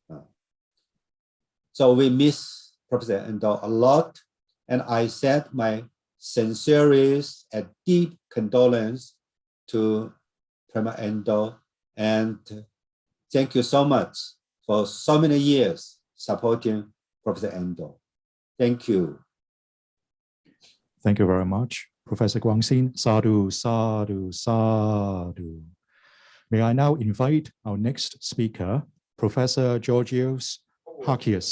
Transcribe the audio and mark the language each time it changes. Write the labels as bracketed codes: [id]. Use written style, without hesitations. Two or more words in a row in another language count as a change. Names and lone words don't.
[en] So we miss Professor Endo a lot, and I send my sincerest and deep condolence to Prema Endo, and thank you so much for so many years supporting Professor Endo. Thank you. Thank you very much, Professor Guangxin. [pi] Sadhu, sadhu, sadhu. [en] May I now invite our next speaker, Professor Georgios Hakias.